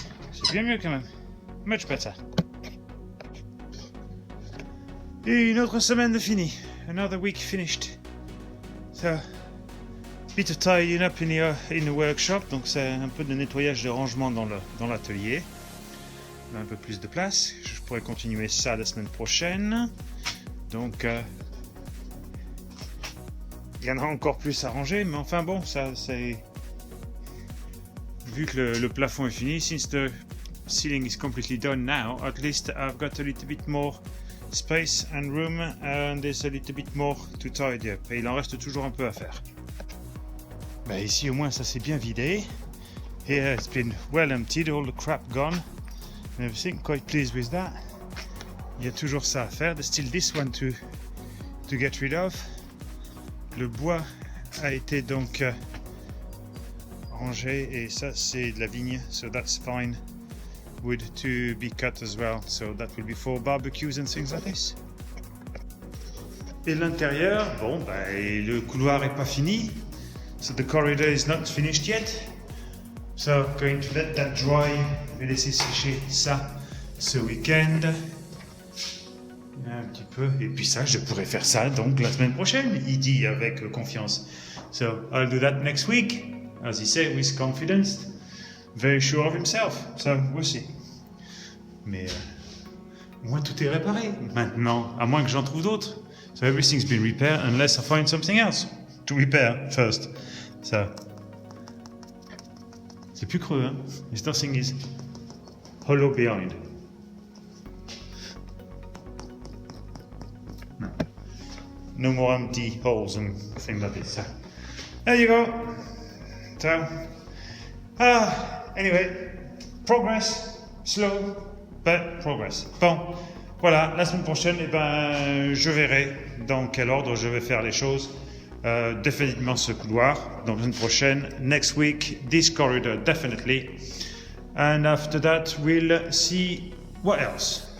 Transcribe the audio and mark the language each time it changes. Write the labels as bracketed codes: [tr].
[fr] C'est bien mieux quand même. [en] Much better. [fr] Et une autre semaine de fini. [en] Another week finished. So, bit of tidying up in the workshop. [fr] Donc c'est un peu de nettoyage de rangement dans l'atelier. On a un peu plus de place. Je pourrais continuer ça la semaine prochaine. Donc il y en a encore plus à ranger, mais enfin bon, ça c'est... Vu que le plafond est fini, [en] since the ceiling is completely done now, at least I've got a little bit more space and room and there's a little bit more to tidy up. [fr] Et il en reste toujours un peu à faire. Bah ici au moins ça s'est bien vidé. [en] Here it's been well emptied, all the crap gone. And everything, quite pleased with that. [fr] Il y a toujours ça à faire. [en] There's still this one to get rid of. [fr] Le bois a été donc rangé et ça c'est de la vigne, [en] so that's fine. Wood to be cut as well, so that will be for barbecues and things like this. [fr] Et l'intérieur, bon, bah, le couloir est pas fini, [en] so the corridor is not finished yet. So going to let that dry, [fr] je vais laisser sécher ça ce week-end. Un petit peu, et puis ça, je pourrais faire ça donc la semaine prochaine, il dit avec confiance. [en] So I'll do that next week, as he said, with confidence, very sure of himself. So we'll see. [fr] Mais au moins tout est réparé maintenant, à moins que j'en trouve d'autres. [en] So everything's been repaired unless I find something else to repair first. [fr] So c'est plus creux, hein? [en] This nothing is hollow behind. No more empty holes and things like this. So, there you go. So, anyway, progress, slow, but progress. [fr] Bon, voilà, la semaine prochaine, eh ben, je verrai dans quel ordre je vais faire les choses. Définitivement ce couloir. Donc la semaine prochaine, [en] next week, this corridor definitely. And after that, we'll see what else.